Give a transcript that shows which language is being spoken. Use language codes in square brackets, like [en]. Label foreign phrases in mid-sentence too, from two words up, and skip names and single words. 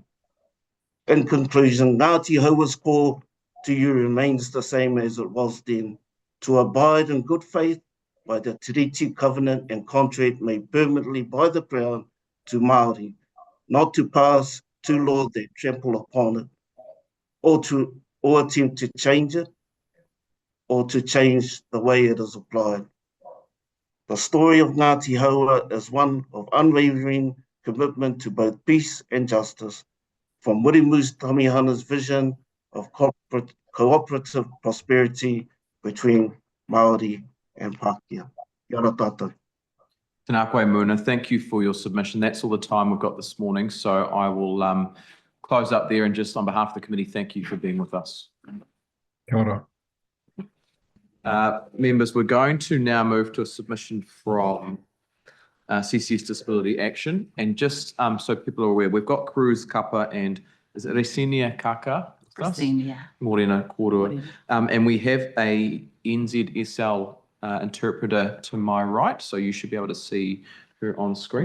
[en] In conclusion, Ngati Haua's call to you remains the same as it was then, to abide in good faith by the treaty, covenant and contract made permanently by the Crown to Māori, not to pass two laws that trample upon it, or attempt to change it, or to change the way it is applied. The story of Ngati Haua is one of unwavering commitment to both peace and justice, from Murimu's Tamihana's vision of cooperative prosperity between Māori and Pākehā. [mi] Kia ora tātou. Tēnā koe, Muna. [en] Thank you for your submission. That's all the time we've got this morning. So I will close up there, and just on behalf of the committee, thank you for being with us. [mi] Kia ora. [en] Members, we're going to now move to a submission from CCS Disability Action. And just so people are aware, we've got Cruze, Kapa, and is it Recenia, Kaka? Recenia. [mi] Morena, Kotua. [en] And we have a NZSL interpreter to my right, so you should be able to see her on screen.